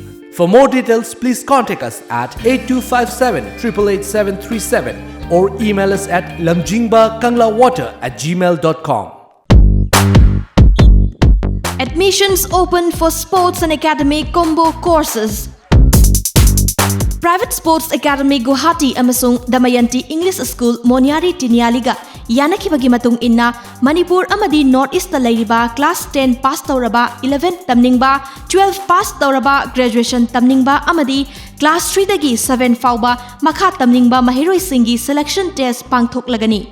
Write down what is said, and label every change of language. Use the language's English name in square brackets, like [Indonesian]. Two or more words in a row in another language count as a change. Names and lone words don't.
[English] For more details, please contact us at 8257 888737 or email us at lamjingbakanglawwater@gmail.com. Admissions open for sports and academic combo courses. [Manipuri] Private Sports Academy Guwahati amasung Damayanti English School Moniari Tinialiga yanakibagi matung inna Manipur amadi North East ta leiriba [English] class 10 pass [Manipuri] tauraba 11 tamningba 12 pass tauraba graduation tamningba amadi class 3 dagi 7 fauba makha tamningba mahiroi singi [English] selection test [Manipuri] pangthoklagani.